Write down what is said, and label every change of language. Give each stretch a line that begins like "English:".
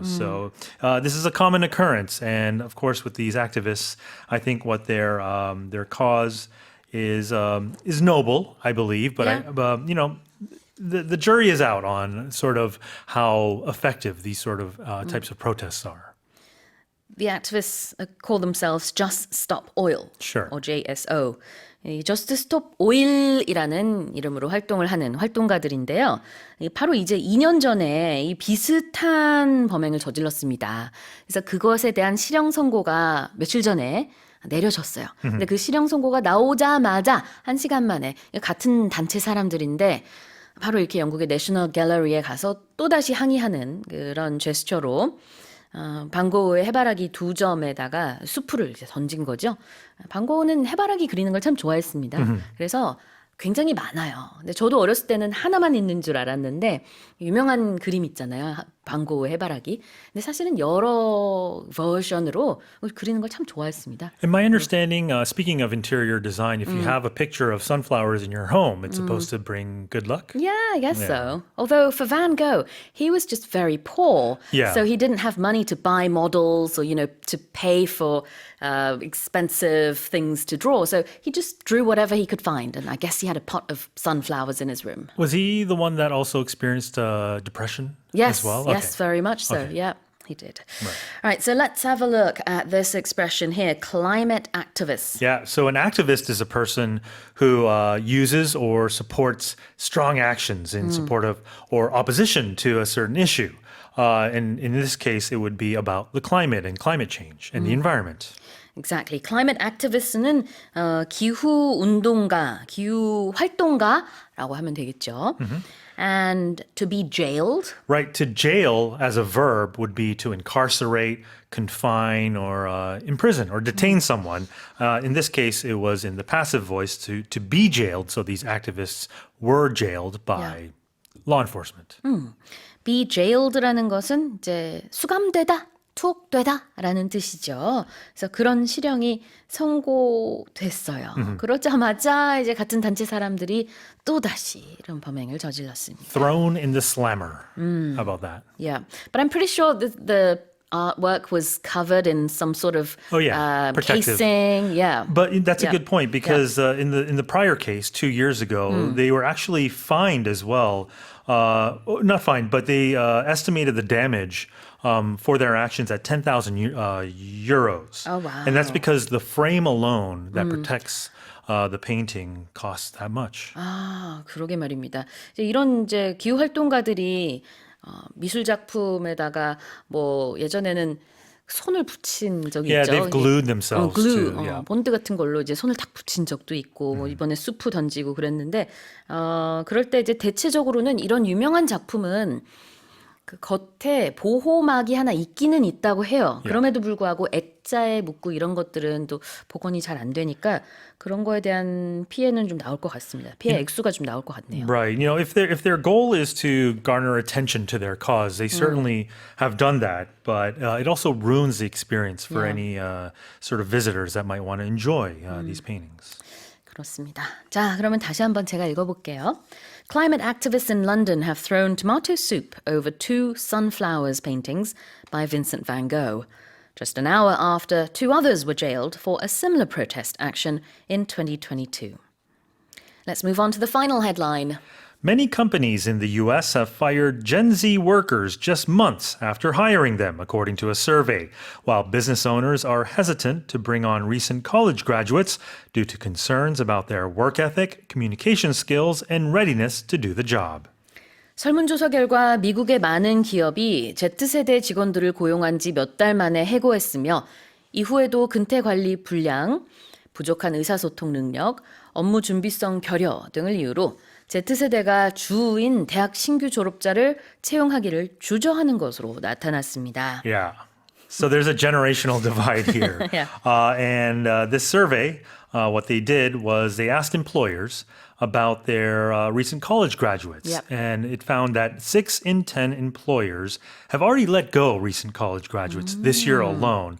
English: So this is a common occurrence. And of course, with these activists, I think what their cause is noble, I believe. But Yeah. the jury is out on sort of how effective these sort of types of protests are. The activists call themselves Just Stop Oil, Sure. or JSO.
Korean: 이 Just Stop Oil이라는 이름으로 활동을 하는 활동가들인데요. 바로 이제 2년 전에 이 비슷한 범행을 저질렀습니다. 그래서 그것에 대한 실형 선고가 며칠 전에 내려졌어요. 근데 그 실형 선고가 나오자마자 1시간 만에 같은 단체 사람들인데 바로 이렇게 영국의 내셔널 갤러리에 가서 또다시 항의하는 그런 제스처로 방고우의 해바라기 2점에다가 수프를 이제 던진 거죠. 방고우는 해바라기 그리는 걸 참 좋아했습니다. 그래서 굉장히 많아요. 근데 저도 어렸을 때는 하나만 있는 줄 알았는데 유명한 그림 있잖아요. 방고우의 해바라기. 근데 사실은 여러 버전으로 그리는 걸 참 좋아했습니다.
English: In my understanding, speaking of interior design, if you have a picture of sunflowers in your home, it's supposed to bring good luck. Yeah, I guess so. Although for Van Gogh, he was just very poor. Yeah. So he didn't have money to buy models or, to pay for expensive things to draw. So he just drew whatever he could find. And I guess he had a pot of sunflowers in his room. Was he the one that also experienced depression Yes, as well? yes, very much so. Okay. Yeah, he did. All right, so let's have a look at this expression here, climate activists. Yeah, so an activist is a person who uses or supports strong actions in support of or opposition to a certain issue. And in this case, it would be about the climate and climate change and the environment. Exactly.
Korean: Climate activist는 기후 운동가, 기후 활동가라고 하면 되겠죠.
English: And to be jailed. Right, to jail as a verb would be to incarcerate, confine, or imprison or detain someone. In this case, it was in the passive voice to be jailed. So these activists were jailed by law enforcement.
Korean: Be jailed라는 것은 이제 수감되다, 투옥되다라는 뜻이죠. 그래서 그런 실형이 선고됐어요. 그러자마자 이제 같은 단체 사람들이 또 다시 이런 범행을 저질렀습니다.
English: Thrown in the slammer. How about that? Yeah, but I'm pretty sure the artwork was covered in some sort of Protective. casing. Yeah, But that's Yeah. a good point because in the prior case 2 years ago, they were actually fined as well. Not fined, but they estimated the damage for their actions at 10,000 euros. Oh, wow. And that's because the frame alone that protects the painting costs that much.
Korean: 아, 그러게 말입니다. 이제 기후 활동가들이 미술 작품에다가 뭐 예전에는 손을 붙인 적이
English: Yeah,
Korean: 있죠.
English: they've glued themselves
Korean: 글루,
English: to. Yeah.
Korean: 본드 같은 걸로 이제 손을 탁 붙인 적도 있고 뭐 이번에 수프 던지고 그랬는데 그럴 때 이제 대체적으로는 이런 유명한 작품은 그 겉에 보호막이 하나 있기는 있다고 해요. 그럼에도 불구하고 액자에 묻고 이런 것들은 또 복원이 잘 안 되니까 그런 거에 대한 피해는 좀 나올 것 같습니다. 피해 액수가 좀 나올 것 같네요.
English: Right. If their goal is to garner attention to their cause, they certainly have done that. But it also ruins the experience for Yeah. any sort of visitors that might want to enjoy these paintings.
Korean: 그렇습니다. 자, 그러면 다시 한번 제가 읽어볼게요.
English: Climate activists in London have thrown tomato soup over 2 sunflowers paintings by Vincent van Gogh, just an hour after 2 others were jailed for a similar protest action in 2022. Let's move on to the final headline. Many companies in the US have fired Gen Z workers just months after hiring them, according to a survey, while business owners are hesitant to bring on recent college graduates due to concerns about their work ethic, communication skills, and readiness to do the job.
Korean: 설문조사 결과 미국의 많은 기업이 Z세대 직원들을 고용한 지 몇 달 만에 해고했으며 이후에도 근태 관리 불량, 부족한 의사소통 능력, 업무 준비성 결여 등을 이유로 Z세대가 주인 대학 신규 졸업자를 채용하기를 주저하는 것으로 나타났습니다.
English: Yeah. So there's a generational divide here. Yeah. And this survey what they did was they asked employers about their recent college graduates. Yep. And it found that 6 in 10 employers have already let go recent college graduates this year alone.